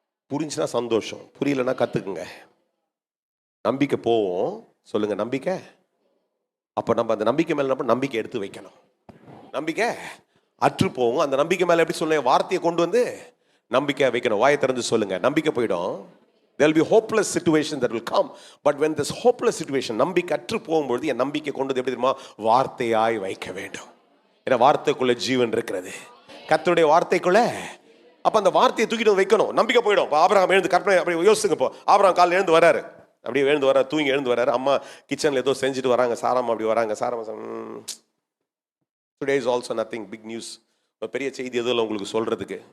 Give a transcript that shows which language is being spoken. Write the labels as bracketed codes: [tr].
[ta] புரிஞ்சுன்னா சந்தோஷம், புரியலன்னா கற்றுக்குங்க. நம்பிக்கை போவோம், சொல்லுங்க நம்பிக்கை. அப்போ நம்ம அந்த நம்பிக்கை மேலே நம்பிக்கை எடுத்து வைக்கணும். நம்பிக்கை அற்று போவோம், அந்த நம்பிக்கை மேலே எப்படி சொல்ல, வார்த்தையை கொண்டு வந்து நம்பிக்கை வைக்கணும். வாயை திறந்து சொல்லுங்க, நம்பிக்கை போயிடும். [en] There will be hopeless situation that will come, but when this hopeless situation, [ta] நம்பிக்கை அற்று போகும்பொழுது என் நம்பிக்கை கொண்டு எப்படி தெரியுமா, வார்த்தையாய் வைக்க வேண்டும். ஏன்னா வார்த்தைக்குள்ள ஜீவன் இருக்கிறது, கர்த்தருடைய வார்த்தைக்குள்ள. அப்ப அந்த வார்த்தையை தூக்கிட்டு வைக்கணும், நம்பிக்கை போயிடும். இப்போ ஆபிரகாம் எழுந்து கற்பனை அப்படி யோசிச்சுங்க. இப்போ ஆபிரகாம் காலையில் எழுந்து வராரு, அப்படியே எழுந்து வராரு, தூங்கி எழுந்து வராரு, அம்மா கிச்சன்ல ஏதோ செஞ்சுட்டு வராங்க, சாராமா அப்படி வராங்க. [en] சாராமா today is also nothing big news, [ta] பெரிய செய்தி எதுவும் உங்களுக்கு சொல்றதுக்கு.